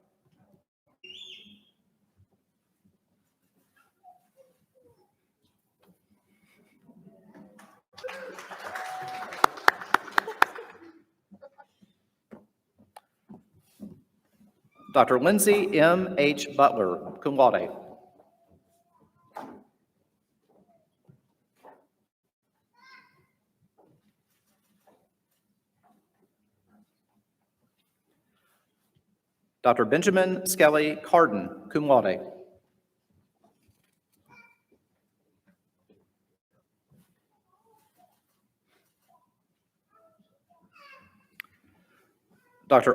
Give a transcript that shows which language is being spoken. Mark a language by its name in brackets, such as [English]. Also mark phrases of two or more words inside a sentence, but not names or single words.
[English] Dr. Lindsay M. H. Butler, [Latin] cum laude. [English] Dr. Benjamin Skelly Carden, [Latin] cum laude. [English] Dr.